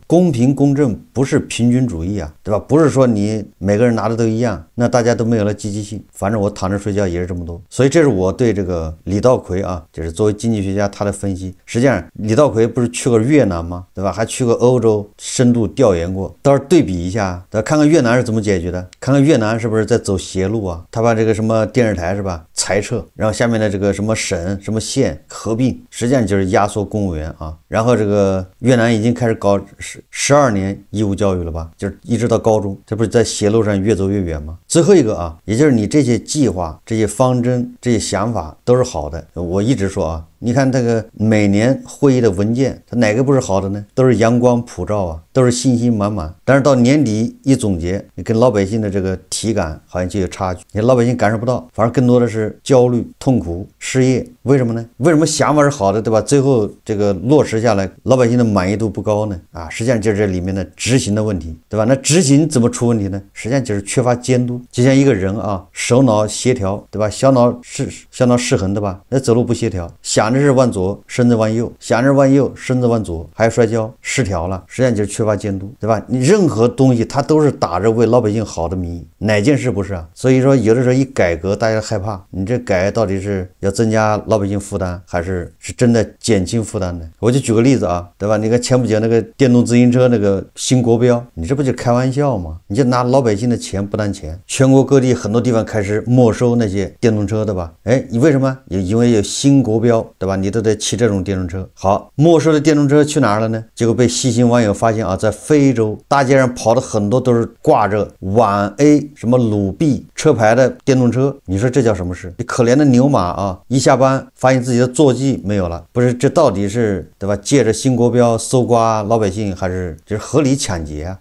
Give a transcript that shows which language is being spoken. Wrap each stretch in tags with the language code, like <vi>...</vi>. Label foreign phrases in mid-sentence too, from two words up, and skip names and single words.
<zh>公平公正不是平均主義啊，對吧？不是說你每個人拿的都一樣，那大家都沒有了積極性，反正我躺着睡覺也是這麼多。所以這是我對這個李稻葵啊，就是作為經濟學家他的分析。實際上李稻葵不是去過越南嗎？對吧？還去過歐洲深度調研過，到時候對比一下，對吧？看看越南是怎麼解決的，看看越南是不是在走邪路啊？他把這個什麼電視台是吧裁撤，然後下面的這個什麼省什麼縣合併，實際上就是壓縮公務員啊。然後這個越南已經開始搞12年義務教育了吧，就是一直到高中，這不是在邪路上越走越遠嗎？最後一個啊，也就是你這些計劃、這些方針、這些想法都是好的。我一直說啊，你看這個每年會議的文件，它哪個不是好的呢？都是陽光普照啊，都是信心滿滿。但是到年底一總結，你跟老百姓的這個體感好像就有差距，你老百姓感受不到，反而更多的是焦慮、痛苦、失業。為什麼呢？為什麼想法是好的，对吧？最後這個落實下來，老百姓的滿意度不高呢？啊，實際上就是這裡面的執行的問題，對吧？那執行怎麼出問題呢？實際上就是缺乏監督。就像一個人啊，手腦協調，對吧？小腦失衡，对吧？那走路不協調，想着是往左，身子往右；想着往右，身子往左，還摔跤，失調了。實際上就是缺乏監督，对吧？你任何東西它都是打着為老百姓好的名義，哪件事不是啊？所以說有的時候一改革，大家害怕，你這改到底是要增加老百姓負擔，還是真的減輕負擔呢？我就舉個例子啊，对吧？你看前不久那個電動自行車那個新國標，你這不就開玩笑嗎？你就拿老百姓的錢不當錢，全國各地很多地方開始沒收那些電動車，對吧？哎，你為什麼？因為有新國標，對吧？你都得騎這種電動車。好，沒收的電動車去哪兒了呢？結果被細心網友發現啊，在非洲大街上跑的很多都是掛着皖 A 什麼魯 B 車牌的電動車。你說這叫什麼事？你可憐的牛馬啊，一下班發現自己的坐騎沒有了，不是这到底是，對吧？借着新國標搜刮老百姓，還是就是合理搶劫啊？</zh>